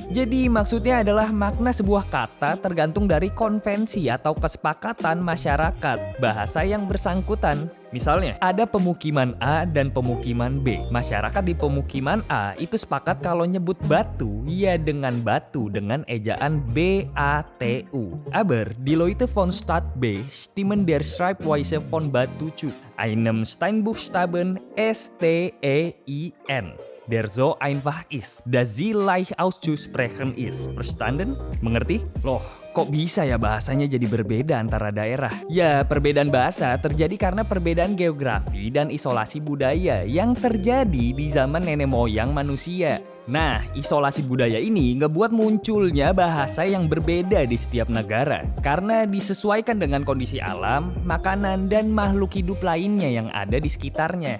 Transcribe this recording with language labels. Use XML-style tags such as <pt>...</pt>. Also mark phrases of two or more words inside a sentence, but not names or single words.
<id>Jadi, maksudnya adalah makna sebuah kata tergantung dari konvensi atau kesepakatan masyarakat bahasa yang bersangkutan. Misalnya, ada pemukiman A dan pemukiman B. Masyarakat di pemukiman A itu sepakat kalau nyebut batu, ya dengan batu dengan ejaan B-A-T-U.</id> <de>Aber, die Leute von Stadt B stimmen der Schreibweise von Batu zu. Einem Steinbuchstaben S-T-E-I-N. Der so einfach ist, dass sie leicht auszusprechen ist. Verstanden?</de> <id>Mengerti? Loh, kok bisa ya bahasanya jadi berbeda antara daerah? Ya, perbedaan bahasa terjadi karena perbedaan geografi dan isolasi budaya yang terjadi di zaman nenek moyang manusia. Nah, isolasi budaya ini ngebuat munculnya bahasa yang berbeda di setiap negara karena disesuaikan dengan kondisi alam, makanan, dan makhluk hidup lainnya yang ada di sekitarnya.</id>